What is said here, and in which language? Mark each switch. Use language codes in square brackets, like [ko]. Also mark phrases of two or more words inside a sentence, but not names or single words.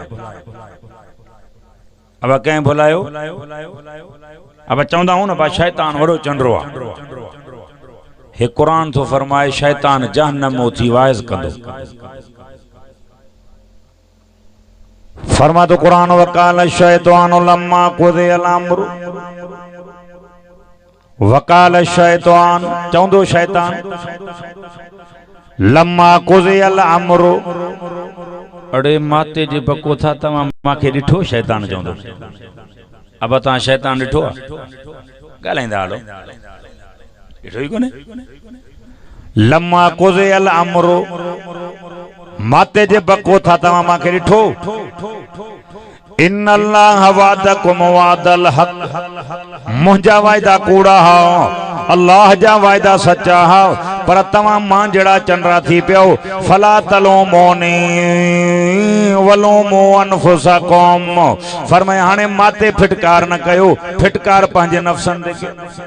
[sd] अब कंहिं भुलायो? अब चवंदा हूं न बा शैतान वॾो चंडरो आहे। हे कुरान तो फरमाए शैतान जहन्नम थी वाइज कंदो। फरमा तो कुरान [ar] وقال الشيطان لما قضي الأمر, وقال الشيطان [sd] चवंदो [ar] الشيطان لما قضي الأمر, [sd] अड़े माते जे बको था तव्हां मांखे ॾिठो? शैतान चवंदो। अब तव्हां शैतान ॾिठो आहे? ॻाल्हाईंदा हलो, ॾिठो ई कोन्हे। [ar] لما قضي الأمر, [sd] माते जे बको था तव्हां मांखे ॾिठो? [ar] إن الله وعدكم وعد الحق, [sd] मुंहिंजा वाइदा कूड़ा हाओ, अल्लाह जा वाइदा सच्चा हाओ। पर तव्हां मां जहिड़ा चंडरा थी पियो। [ar] فلا تلوموني ولوموا أنفسكم, [sd] फरमाया हाणे माते फिटकार न कयो, फिटकार पंहिंजे नफ़्सन ते कयो।